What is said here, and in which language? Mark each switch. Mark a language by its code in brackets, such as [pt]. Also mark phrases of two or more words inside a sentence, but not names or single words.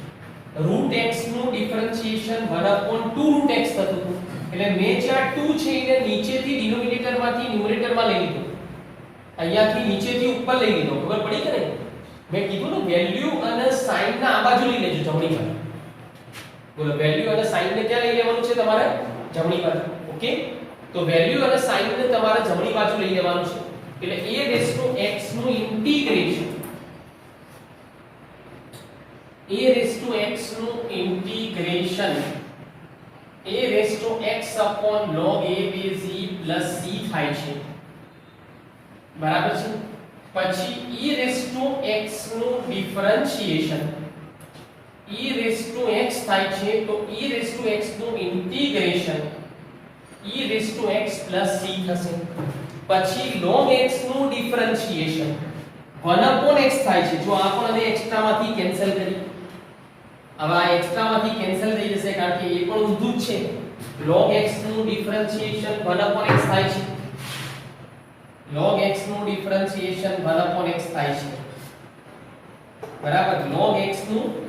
[gu] √2 √x થતું હતું એટલે મેં જે આ 2 છે એને નીચેથી ડિનોમિનેટર માંથી ન્યુમરેટરમાં લઈ લીધું અહીંયાથી નીચેથી ઉપર લઈ લીધો ખબર પડી કે નહીં મેં કીધું ને વેલ્યુ અને સાઇન ના આ બાજુ લઈ લેજો જમણી બાજુ બોલો વેલ્યુ અને સાઇન ને ક્યાં લઈ લેવાનું છે તમારે જમણી બાજુ ઓકે તો વેલ્યુ અને સાઇન ને તમારે જમણી બાજુ લઈ લેવાનું છે એટલે [en] a raised to x [gu] નું ઇન્ટિગ્રેશન [en] a raised to x [gu] નું ઇન્ટિગ્રેશન [en] a raised to x upon log a base e plus c [gu] થાય છે બરાબર છે પછી [en] e raised to x [gu] નું ડિફરન્શિએશન [en] e raised to [gu] x થાય છે તો [en] e raised to x [gu] નું ઇન્ટિગ્રેશન [en] e raised to x plus c [gu] થશે પછી [en] log x [gu] નું ડિફરન્શિએશન [en] 1 upon x [gu] થાય છે જો આ પણ અને એક્સ્ટ્રા માંથી કેન્સલ કરી હવે આ એક્સ્ટ્રા માંથી કેન્સલ થઈ જશે કારણ કે એ પણ ઊંધું જ છે [en] log x [gu] નું ડિફરન્શિએશન [en] 1 upon x [gu] થાય છે [en] log x [gu] નું ડિફરન્શિએશન [en] 1 upon x [gu] થાય છે બરાબર [en] log x [gu] નું